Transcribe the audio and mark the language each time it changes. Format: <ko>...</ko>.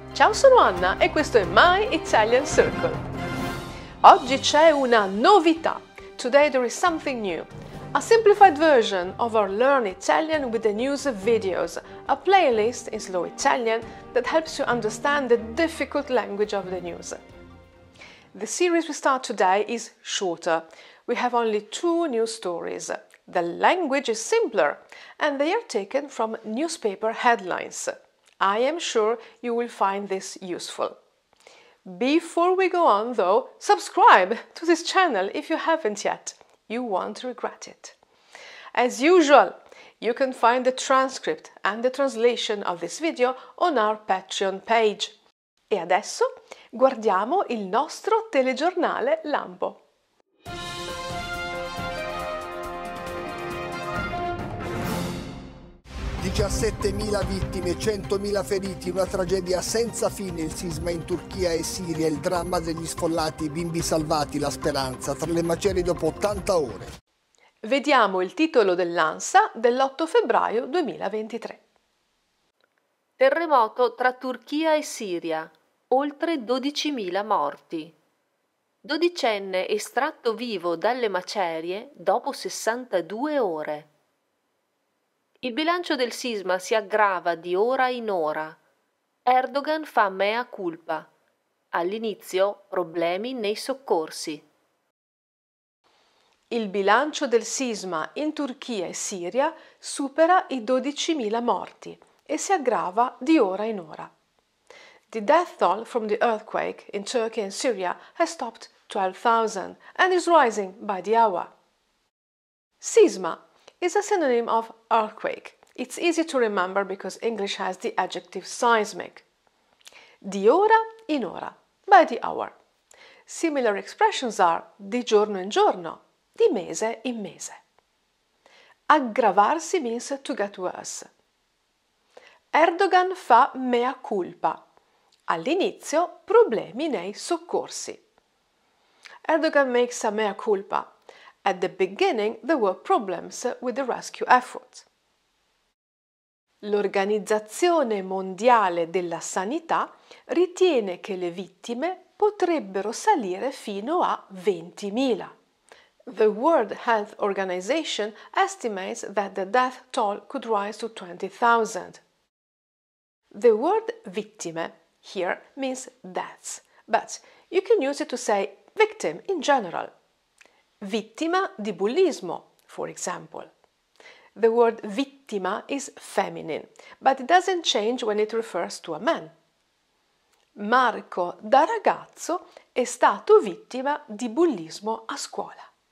<it>Ciao, sono Anna e questo è My Italian Circle. Oggi c'è una novità.</it> <en>Today there is something new. A simplified version of our Learn Italian with the News videos, a playlist in slow Italian that helps you understand the difficult language of the news. The series we start today is shorter. We have only 2 news stories. The language is simpler and they are taken from newspaper headlines. I am sure you will find this useful. Before we go on though, subscribe to this channel if you haven't yet. You won't regret it. As usual, you can find the transcript and the translation of this video on our Patreon page.</en> <it>E adesso guardiamo il nostro telegiornale lampo. 17.000 vittime, 100.000 feriti, una tragedia senza fine, il sisma in Turchia e Siria, il dramma degli sfollati, i bimbi salvati, la speranza, tra le macerie dopo 80 ore. Vediamo il titolo dell'ANSA dell'8 febbraio 2023. Terremoto tra Turchia e Siria, oltre 12.000 morti. Dodicenne estratto vivo dalle macerie dopo 62 ore. Il bilancio del sisma si aggrava di ora in ora. Erdogan fa mea culpa. All'inizio problemi nei soccorsi. Il bilancio del sisma in Turchia e Siria supera i 12.000 morti e si aggrava di ora in ora.</it> <en>The death toll from the earthquake in Turkey and Syria has topped 12,000 and is rising by the hour. Sisma is a synonym of earthquake. It's easy to remember because English has the adjective seismic.</en> <it>Di ora in ora,</it> <en>by the hour. Similar expressions are</en> <it>di giorno in giorno, di mese in mese.</it> <en>Aggravarsi means to get worse.</en> <it>Erdogan fa mea culpa. All'inizio problemi nei soccorsi.</it> <en>Erdogan makes a mea culpa. At the beginning there were problems with the rescue effort.</en> <it>L'Organizzazione Mondiale della Sanità ritiene che le vittime potrebbero salire fino a 20.000.</it> <en>The World Health Organization estimates that the death toll could rise to 20,000. The word vittime here means deaths, but you can use it to say victim in general.</en> <it>Vittima di bullismo,</it> <en>for example. The word vittima is feminine, but it doesn't change when it refers to a man.</en> <it>Marco da ragazzo è stato vittima di bullismo a scuola.</it>